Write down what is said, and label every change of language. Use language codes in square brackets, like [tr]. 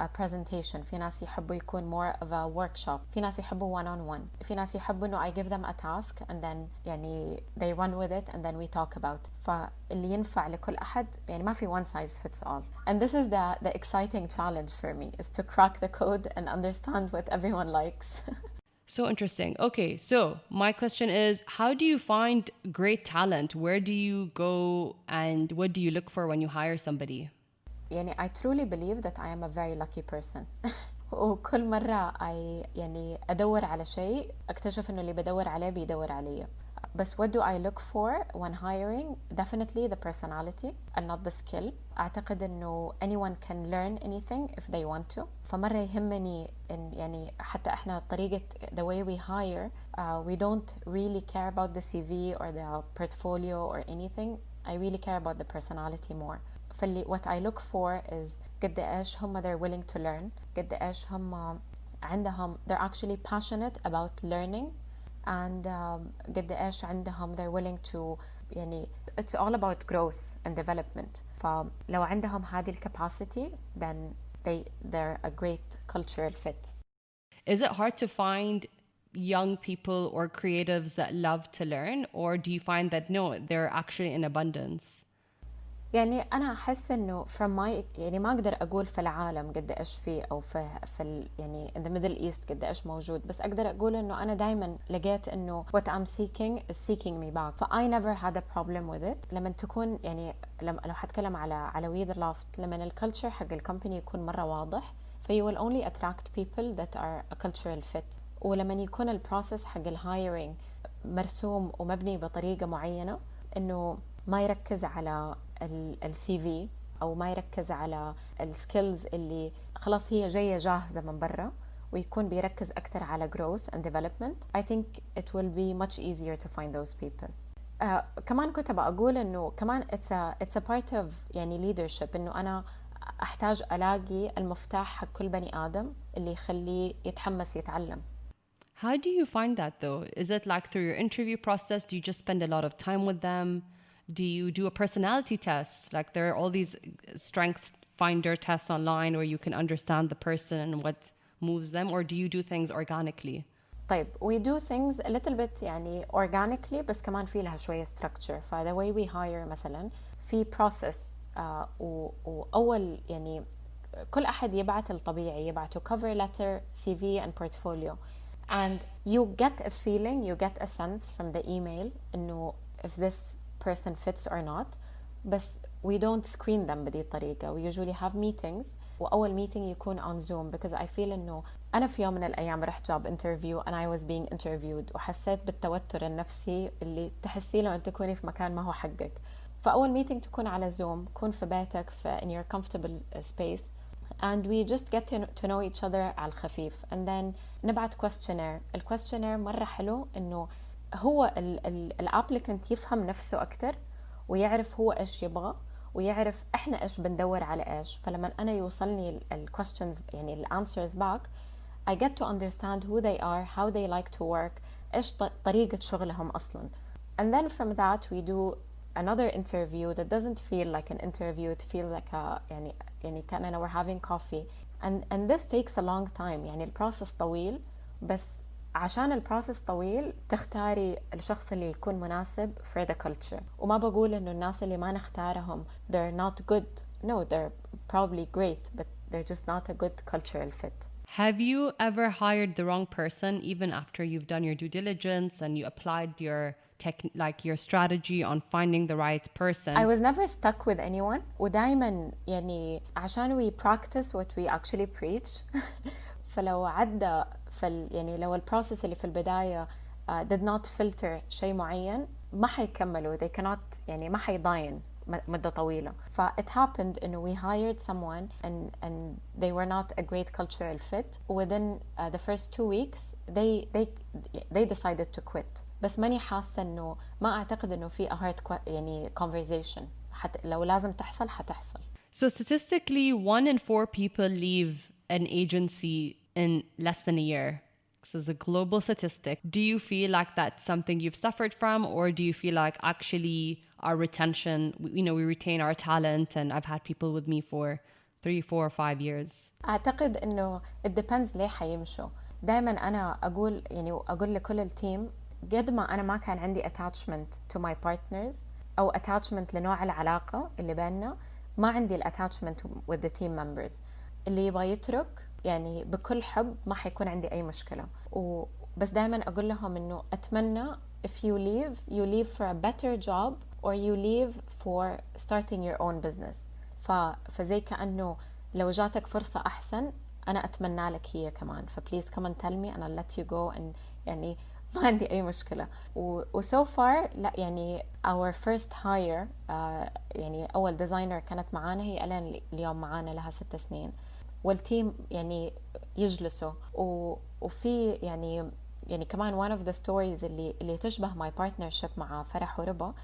[en] presentation [ar] في ناس يحبوا يكون [en] more of a workshop [ar] في ناس يحبوا [en] one-on-one [ar] في ناس يحبوا إنه [en] I give them a task and then [ar] يعني [en] they run with it and then we talk about [ar] فاللي ينفع لكل أحد يعني ما في [en] one size fits all and this is the exciting challenge for me is to crack the code and understand what everyone likes. So interesting. Okay, so my question is, how do you find great talent? Where do you go and what do you look for when you hire somebody? [ar] يعني [en] I truly believe that I am a very lucky person. [ar] وكل مرة يعني أدور على شيء أكتشف إنه اللي بدور عليه بيدور عليه. بس [en] what do I look for when hiring? Definitely the personality and not the skill. [ar] أعتقد إنه [en] anyone can learn anything if they want to. [ar] فمرة يهمني إن يعني حتى إحنا طريقة [en] the way we hire we don't really care about the CV or the portfolio or anything. I really care about the personality more. what I look for is [ar] قد إيش هم [en] they're willing to learn [ar] قد إيش هم عندهم [en] they're actually passionate about learning and [ar] قد إيش عندهم [en] they're willing to [ar] يعني [en] it's all about growth and development [ar] فلو عندهم هذه [en] capacity then they're a great cultural fit. Is it hard to find young people or creatives that love to learn or do you find that no they're actually in abundance? [ar] يعني أنا أحس إنه [en] from my [ar] يعني ما أقدر أقول في العالم قد إيش فيه أو في يعني [en] in the Middle East [ar] قد إيش موجود بس أقدر أقول إنه أنا دايما لقيت إنه [en] what I'm seeking is seeking me back I never had a problem with it [ar] لما تكون يعني لو حتكلم على WeTheLoft لما الكالتشر حق الكومباني يكون مرة واضح [en] you will only attract people that are a cultural fit [ar] ولما يكون البروسيس حق الهايرينج مرسوم ومبني بطريقة معينة إنه ما يركز على السي في أو ما يركز على السكيلز اللي خلاص هي جاية جاهزة من برا ويكون بيركز أكتر على [en] growth and development I think it will be much easier to find those people. [ar] كمان كنت بقول إنه كمان [en] it's a part of [ar] يعني leadership إنه أنا أحتاج ألاقي المفتاح حق كل بني آدم اللي يخليه يتحمس يتعلم. [en] How do you find that though? Is it like through your interview process? Do you just spend a lot of time with them? Do you do a personality test? Like there are all these strength finder tests online where you can understand the person and what moves them, or do you do things organically? [ar] طيب [en] we do things a little bit [ar] يعني [en] organically [ar] بس كمان في لها شوية [en] structure [ar] ف [en] the way we hire [ar] مثلا في [en] process [ar] وأول يعني كل أحد يبعت الطبيعي، يبعتوا [en] cover letter, CV and portfolio, and you get a feeling, you get a sense from the email [ar] إنه [en] if this person fits or not. [ar] بس [en] we don't screen them [ar] بهذه الطريقة. [en] we usually have meetings, [ar] وأول meeting يكون [en] on Zoom because I feel [ar] إنه أنا في يوم من الأيام رحت [en] job interview and I was being interviewed [ar] وحسيت بالتوتر النفسي اللي تحسيه لما تكوني في مكان ما هو حقك. فأول meeting تكون على Zoom، تكون في بيتك في [en] in your comfortable space, and we just get to know each other [ar] على الخفيف, [en] and then [ar] نبعت questionnaire. الquestionnaire مرة حلو إنه هو الابليكنت يفهم نفسه أكتر ويعرف هو إيش يبغى ويعرف إحنا إيش بندور على إيش. فلما أنا يوصلني [en] questions [ar] يعني [en] answers back, I get to understand who they are, how they like to work, [ar] إيش طريقة شغلهم أصلاً. [en] And then from that we do another interview that doesn't feel like an interview, it feels like a [ar] يعني كأننا [en] we're having coffee, and this takes a long time. [ar] يعني البروسس طويل، بس عشان البروسس طويل تختاري الشخص اللي يكون مناسب [en] for the culture. [ar] وما بقول إنه الناس اللي ما نختارهم [en] they're not good, no, they're probably great, but they're just not a good cultural fit. Have you ever hired the wrong person even after you've done your due diligence and you applied your your strategy on finding the right person? I was never stuck with anyone. [ar] ودايما يعني عشان [en] we practice what we actually preach. [ar] فلو عدى يعني لو البروسيس اللي في البداية [en] did not filter [ar] شيء معين ما حيكملوا. [en] they cannot [ar] يعني ما حيضاين مدة طويلة. ف [en] it happened [ar] إنه [en] we hired someone and they were not a great cultural fit. Within the first 2 weeks they decided to quit. [ar] بس ماني حاسة إنه ما أعتقد إنه في [en] a hard [ar] يعني [en] conversation. [ar] لو لازم تحصل حتحصل. [en] So statistically 1 in 4 people leave an agency in less than a year. This is a global statistic. Do you feel like that's something you've suffered from, or do you feel like actually our retention, we retain our talent, and I've had people with me for 3, 4, or 5 years? [ar] أعتقد إنه [en] it depends [ar] ليه حيمشوا. دائما أنا أقول لكل التيم قد ما أنا ما كان عندي [en] attachment to my partners [ar] أو attachment لنوع العلاقة اللي بيننا، ما عندي attachment [en] with the team members. [ar] اللي يبغى يترك يعني بكل حب ما حيكون عندي أي مشكلة. بس دائما أقول لهم إنه أتمنى [en] if you leave for a better job or you leave for starting your own business. [ar] فزي كأنه لو جاتك فرصة أحسن أنا أتمنى لك هي كمان. [en] please come and tell me and I'll let you go, and [ar] يعني ما عندي أي مشكلة. [en] so far [ar] لا يعني [en] our first hire [ar] يعني أول [en] designer [ar] كانت معانا هي ألين اليوم معانا لها 6 سنين. والتيم يعني يجلسوا وفي يعني كمان [en] one of the stories [ar] اللي تشبه [en] my partnership [ar] مع فرح وربا.